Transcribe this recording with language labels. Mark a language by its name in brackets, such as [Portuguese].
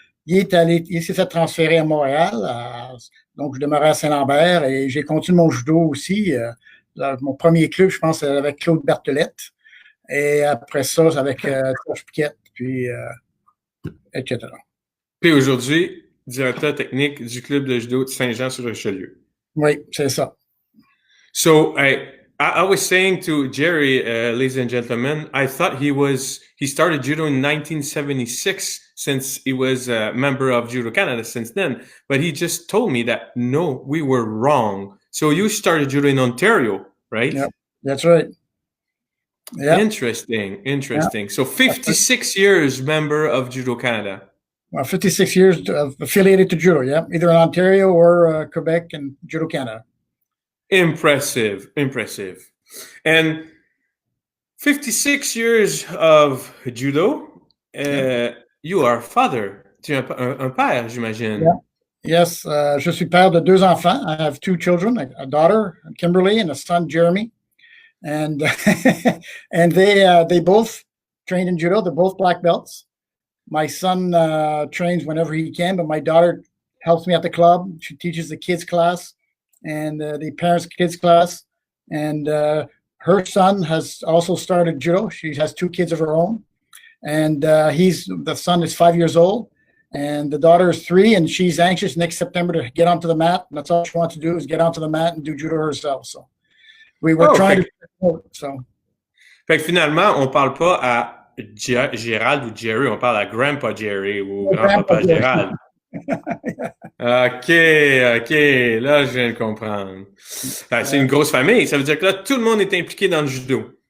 [French] Il s'est fait transférer à Montréal. Donc, je demeurais à Saint-Lambert et j'ai continué mon judo aussi. Mon premier club, je pense, avec Claude Berthelette. Et après ça, avec Serge Piquette, puis etc. Puis aujourd'hui, directeur technique du club de judo de Saint-Jean-sur-Richelieu. Oui, c'est ça. [English] So I was saying to Jerry, ladies and gentlemen, I thought he started judo in 1976 since he was a member of Judo Canada since then. But he just told me that, no, we were wrong. So you started judo in Ontario, right? Yep, that's right. Yep. Interesting. So 56 years member of Judo Canada. Well, 56 years affiliated to judo, yeah, either in Ontario or Quebec and Judo Canada. Impressive, impressive. And 56 years of judo, you are father. [French] Tu es un père, j'imagine. [English] Yeah. [French] Yes, je suis père de 2 enfants. [English] I have 2 children, a daughter, Kimberly, and a son, Jeremy. And and they both trained in judo. They're both black belts. My son trains whenever he can, but my daughter helps me at the club. She teaches the kids class and the parents' kids class. And her son has also started judo. She has 2 kids of her own. And the son is 5 years old. And the daughter is 3, and she's anxious next September to get onto the mat. And that's all she wants to do is get onto the mat and do judo herself. So we were trying to support. So. [French] Fait que finalement, on parle pas à Gérald ou Jerry, on parle à Grandpa Jerry ou Grand-Papa Gérald. OK, là, je viens de comprendre. C'est une grosse famille. Ça veut dire que là, tout le monde est impliqué dans le judo.